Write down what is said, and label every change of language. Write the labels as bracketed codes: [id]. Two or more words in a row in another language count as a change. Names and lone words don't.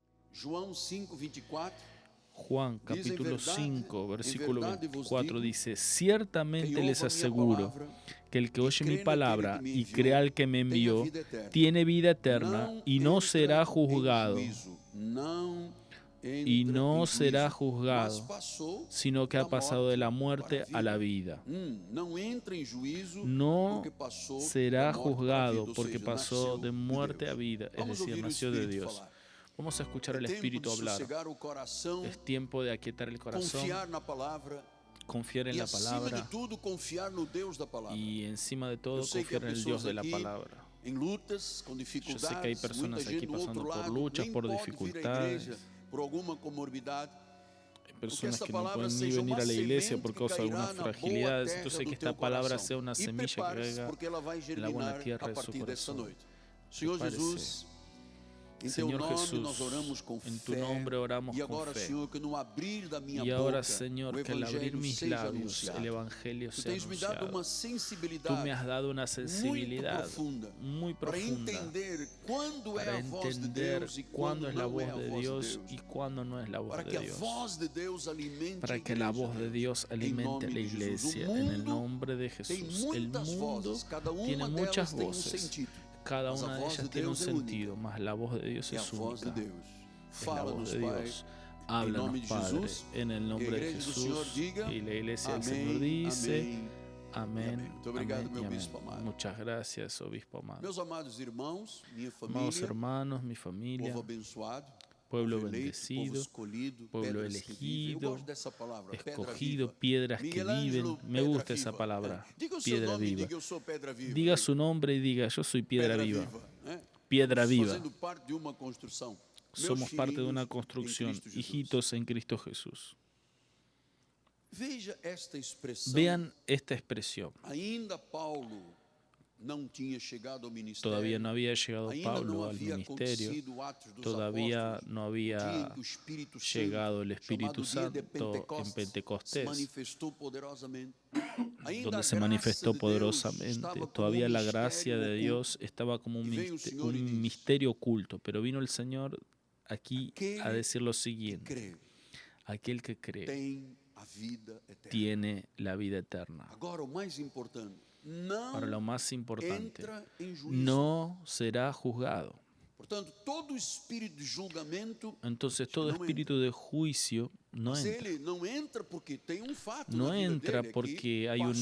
[pt] João 5:24. [es] Juan capítulo 5, versículo [pt] verdade vos 24 digo, [es] dice: Ciertamente [pt] quem [es] les [pt] ouve a minha [es] aseguro [pt] palavra [es] que el que [pt] e [es] oye [pt] crê [es] mi [pt] naquele [es] palabra [pt] que me [es] y [pt] enviou, [es] crea al que me [pt] tem a [es] envió, [pt] vida eterna. [es] tiene vida eterna [pt] Não [es] y no [pt] entra [es] será [pt] em [es] juzgado, [pt] juízo, não [es] y [pt] entra [es] no [pt] em [es] será [pt] juízo, mas [es] juzgado, [pt] passou [es] sino que [pt] da [es] ha pasado de la [pt] morte [es] muerte a la vida. [pt] Não entra em juízo [es] No [pt] porque passou da [es] será [pt] morte para a vida, [es] juzgado [pt] ou [es] porque [pt] seja, [es] pasó [pt] nasceu [es] de [pt] de [es] muerte a [pt] Deus. [es] vida, es [pt] Vamos [es] decir, [pt] ouvir o [es] nació de [pt] Espírito [es] Dios. [pt] falar. [es] Vamos a escuchar [pt] É [es] al [pt] tempo [es] Espíritu [pt] de [es] hablar. [pt] sossegar o coração, [es] Es tiempo de aquietar el corazón, [pt] confiar na palavra [es] confiar en [pt] e, [es] la [pt] acima de [es] palabra [pt] tudo, confiar no Deus da palavra. [es] y encima de [pt] Eu [es] todo [pt] sei que há [es] confiar en el [pt] pessoas [es] Dios de la [pt] aqui [es] palabra. [pt] em lutas, com [es] Yo sé que hay [pt] dificuldades, muita [es] personas [pt] gente [es] aquí [pt] do outro [es] pasando por [pt] lado [es] luchas, [pt] nem [es] por [pt] pode vir à [es] dificultades. [pt] igreja por alguma comorbidade. [es] Hay [pt] Que [es] personas [pt] esta [es] que no [pt] palavra [es] pueden ni [pt] seja [es] venir [pt] uma [es] a la iglesia [pt] semente [es] por [pt] que [es] causa de [pt] cairá [es] algunas [pt] na boa [es] fragilidades. [pt] terra [es] Entonces [pt] do [es] que [pt] teu [es] esta palabra [pt] coração. [es] sea una [pt] E [es] semilla que [pt] prepare-se [es] caiga [pt] porque ela vai [es] en la buena [pt] germinar [es] tierra [pt] a [es] de su [pt] partir desta [es] corazón. [pt] noite. Senhor Jesus, em teu [es] Señor [pt] nome nós [es] Jesús, [pt] oramos com [es] en tu [pt] fé. [es] nombre oramos [pt] E [es] con [pt] agora, [es] fe. [pt] Senhor, que no abrir da minha [es] Y ahora, [pt] boca [es] Señor, [pt] o [es] que al abrir [pt] evangelho [es] mis [pt] seja [es] labios el [pt] anunciado. [es] evangelio [pt] Tu [es] sea [pt] tens me dado [es] anunciado. [pt] uma [es] Tú [pt] sensibilidade [es] me has dado una [pt] muito [es] sensibilidad [pt] profunda [es] muy [pt] para [es] profunda [pt] entender quando é [es] para [pt] a voz de [es] entender [pt] Deus e [es] cuándo [pt] quando [es] es la [pt] não é [es] voz [pt] a [es] de [pt] voz de [es] Dios [pt] Deus. [es] y cuándo no es la voz [pt] Para [es] de [pt] que a [es] Dios. [pt] voz de Deus alimente [es] Para [pt] a [es] que la [pt] igreja. [es] voz de Dios [pt] Em [es] alimente [pt] nome [es] a la [pt] de Jesus. [es] iglesia. [pt] O [es] En el [pt] mundo [es] nombre de [pt] tem [es] Jesús. El [pt] muitas [es] mundo [pt] vozes, cada [es] tiene [pt] uma [es] muchas [pt] delas tem [es] voces. [pt] sentido. [es] Cada [pt] Mas a [es] una de [pt] voz [es] ellas [pt] de [es] tiene un [pt] Deus é única. [es] sentido, mas la voz de Dios [pt] É a [es] es [pt] voz de [es] única. [pt] Deus. [es] Es la voz [pt] Fala-nos, [es] de [pt] Pai, [es] Dios. [pt] em nome [es] Háblanos, [pt] de [es] Padre, [pt] Jesus. [es] en el [pt] Que a [es] nombre de [pt] igreja do Senhor [es] Jesús. [pt] diga [es] Y la iglesia del [pt] amém, [es] Señor dice [pt] amém. [es] amén, [pt] Muito obrigado, [es] amén [pt] meu [es] y amén. [pt] bispo amado. [es] Muchas gracias, obispo amado. [pt] Meus amados irmãos, minha [es] Amados [pt] família, [es] hermanos, mi familia, [pt] povo abençoado, [es] pueblo [pt] povo eleito, povo [es] bendecido, [pt] escolhido, [es] pueblo [pt] pedras que vivem. Eu [es] elegido, [pt] gosto dessa palavra, pedra [es] escogido, [pt] viva. [es] piedras que [pt] Miguel [es] viven. [pt] Ângelo, [es] Me [pt] pedra [es] gusta esa [pt] viva. [es] palabra, [pt] Diga o seu [es] piedra [pt] nome e [es] viva. [pt] diga eu sou pedra viva. [es] Diga su nombre y diga, yo soy piedra viva. Piedra [pt] Estamos [es] viva. [pt] fazendo parte de uma construção. [es] Somos [pt] Meus [es] parte de una [pt] filhinhos em [es] construcción, [pt] Cristo Jesus. [es] hijitos en Cristo Jesús. [pt] Veja esta expressão. [es] Vean esta expresión. [pt] Ainda Paulo não tinha chegado ao ministério. [es] Todavía no había llegado [pt] Ainda não [es] Pablo al [pt] havia [es] ministerio, [pt] acontecido Atos dos [es] todavía [pt] Apóstolos, [es] no [pt] o dia em [es] había [pt] que o Espírito [es] llegado el [pt] Santo, [es] Espíritu [pt] chamado dia de [es] Santo en [pt] se [es] Pentecostés, [pt] manifestou poderosamente. Ainda [es] donde [pt] a [es] se [pt] graça [es] manifestó [pt] de Deus [es] poderosamente. [pt] estava como [es] Todavía la [pt] mistério [es] gracia de [pt] oculto. [es] Dios estaba como un, Y vino el Señor y dice, misterio oculto, pero vino el Señor aquí a [pt] Aquele [es] decir lo [pt] que [es] siguiente: [pt] crê [es] aquel que cree [pt] tem a vida eterna. [es] tiene la vida eterna. [pt] Agora, o mais importante, não [es] Ahora lo más importante, [pt] entra em juízo. [es] no será juzgado. [pt] Portanto, todo espírito de julgamento, [es] Entonces todo no espíritu de juicio no [pt] mas entra. ele não entra porque tem um fato [es] No [pt] na vida [es] entra [pt] dele, [es] porque [pt] que [es] hay un